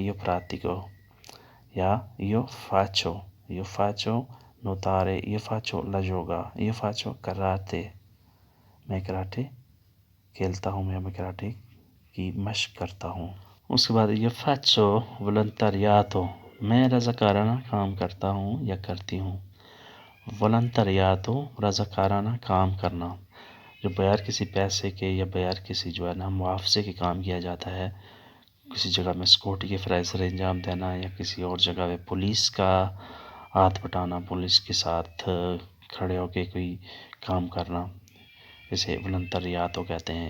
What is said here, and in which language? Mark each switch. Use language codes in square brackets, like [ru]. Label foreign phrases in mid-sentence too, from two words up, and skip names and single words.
[it] یہ پراتیکو، یا io faccio nuotare، io faccio la yoga، io faccio karate، [ur] میں کراٹے کھیلتا ہوں، میں کراٹے کی مشق کرتا ہوں۔ اس کے بعد [it] io faccio volontariato، [ur] میں رضاکارانہ کام کرتا ہوں یا کرتی ہوں۔ Volontariato، رضاکارانہ کام کرنا، جو بغیر کسی پیسے کے یا بغیر کسی جو ہے نا معاوضے کے کام کیا جاتا ہے۔ کسی جگہ میں سیکورٹی کے فرائض سر انجام دینا، یا کسی اور جگہ پہ پولیس کا ہاتھ بٹانا، پولیس کے ساتھ کھڑے ہو کے کوئی کام کرنا، اسے ولنتریاتو کہتے ہیں۔